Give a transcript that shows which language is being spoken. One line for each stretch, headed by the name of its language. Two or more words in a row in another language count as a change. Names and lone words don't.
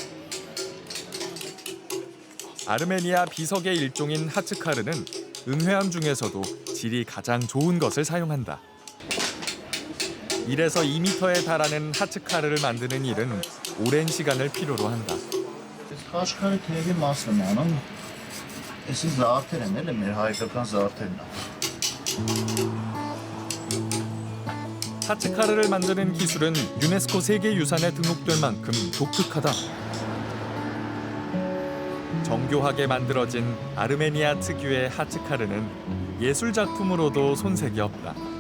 Korean: 아르메니아 비석의 일종인 하츠카르는 응회암 중에서도 질이 가장 좋은 것을 사용한다. 1에서 2m에 달하는 하츠카르를 만드는 일은 오랜 시간을 필요로 한다.
Armenian: Էսի զարդեր են, էլ մեր հայկական զարդերն են։
Korean: 하츠카르를 만드는 기술은 유네스코 세계유산에 등록될 만큼 독특하다. 정교하게 만들어진 아르메니아 특유의 하츠카르는 예술 작품으로도 손색이 없다.